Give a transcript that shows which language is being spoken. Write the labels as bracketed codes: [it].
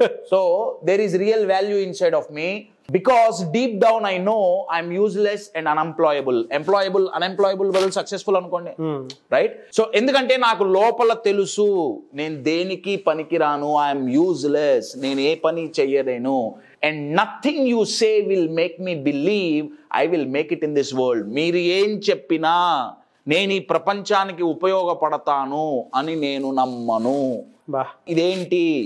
[en] so there is real value inside of me because deep down I know I'm useless and unemployable [te] బదులు successful అనుకోండి, right? So ఎందుకంటే నాకు లోపల తెలుసు నేను దేనికి పనికిరాను, [en] I'm useless, [te] నేను ఏ పని చెయ్యలేను. [en] And nothing you say will make me believe I will make it in this world. [te] మీరు ఏం చెప్పినా నేను ఈ ప్రపంచానికి ఉపయోగపడతాను అని నేను నమ్మను. ఇదేంటి?